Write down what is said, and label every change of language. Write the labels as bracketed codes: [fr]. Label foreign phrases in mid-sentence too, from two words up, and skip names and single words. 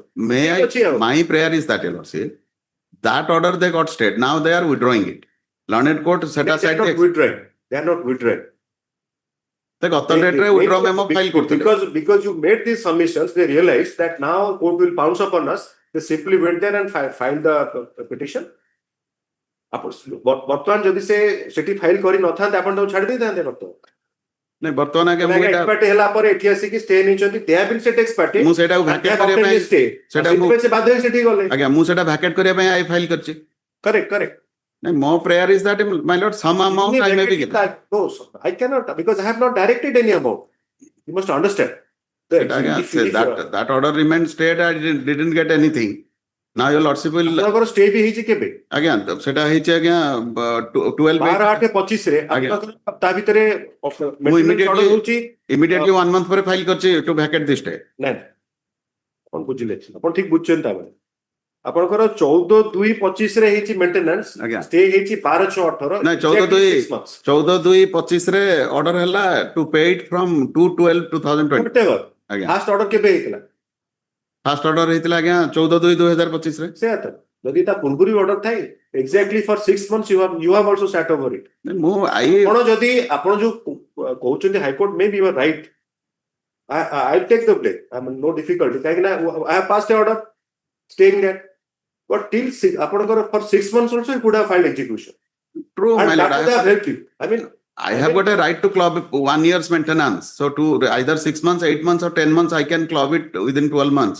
[en] My prayer is that, your lordship, that order they got stayed. Now they are withdrawing it. Learned court set aside. They are not withdrawing. The withdraw memo file because you made these submissions, they realized that now court will pounce upon us. They simply went there and filed the petition. [or] ବର୍ତ୍ତମାନ ଯଦି ସେ ସେଠି ଫାଇଲ କରି ନଥାନ୍ତେ ଆପଣ ତାକୁ ଛାଡି ଦେଇଥାନ୍ତେ ବର୍ତ୍ତମାନ ନାଇଁ ବର୍ତ୍ତମାନ ଆଜ୍ଞା ମୁଁ ଏଟା ଏକ୍ସପର୍ଟ ହେଲା ପରେ ଏଠି ଆସିକି ଷ୍ଟେ ନେଇଛନ୍ତି [en] they have been set expert [or] ମୁଁ ସେଟାକୁ ଭ୍ୟାକେଟ୍ କରିବା ପାଇଁ ସେଟା ସେ ବାଧ୍ୟ ହେଇ ସେଠି ଗଲେ ଆଜ୍ଞା ମୁଁ ସେଟା ଭ୍ୟାକେଟ୍ କରିବା ପାଇଁ ଆଇ ଫାଇଲ କରିଛି କରେକ୍ଟ ନାଇଁ ମୋ [en] prayer is that my lord some amount I may be getting no I cannot because I have not directed any amount. You must understand that order remained stayed. I didn't get anything. Now your lordship will [or] ଆପଣଙ୍କର ଷ୍ଟେ ବି ହେଇଛି କେବେ ଆଜ୍ଞା ସେଟା ହେଇଛି ଆଜ୍ଞା 12/8/25 ରେ ତା ଭିତରେ [en] ମୁଁ immediately 1 month [or] ପରେ ଫାଇଲ କରିଛି [en] to vacate this stay. [or] ନାଇଁ ଆପଣ ବୁଝିଲେ ଆପଣ ଠିକ ବୁଝୁଛନ୍ତି ତାପରେ ଆପଣଙ୍କର 14/2/25 ରେ ହେଇଛି [en] maintenance stay [or] ହେଇଛି 12/6/18 ନାଇଁ 14/2/25 ରେ ଅର୍ଡର ହେଲା [en] to pay it from 2/12/2020 [or] ଆଜ୍ଞା [en] first order [or] କେବେ ହେଇଥିଲା [en] first order [or] ହେଇଥିଲା ଆଜ୍ଞା 14/2/2025 ରେ ସେ ତ ଯଦି ତା ପୂର୍ବରୁ ଅର୍ଡର ଥାଏ [en] exactly for 6 months you have also sat over it [or] ମୁଁ ଆପଣ ଯଦି ଆପଣ ଯୋଉ କହୁଛନ୍ତି [en] High Court may be you are right I take the blame. I mean no difficulty [or] କାହିଁକି ନା [en] I have passed the order staying there but till ଆପଣଙ୍କର for 6 months also you could have filed execution. True, and my that lord. would have helped you. I have got a right to club 1 year's maintenance. So to either 6 months, 8 months or 10 months, I can club it within 12 months.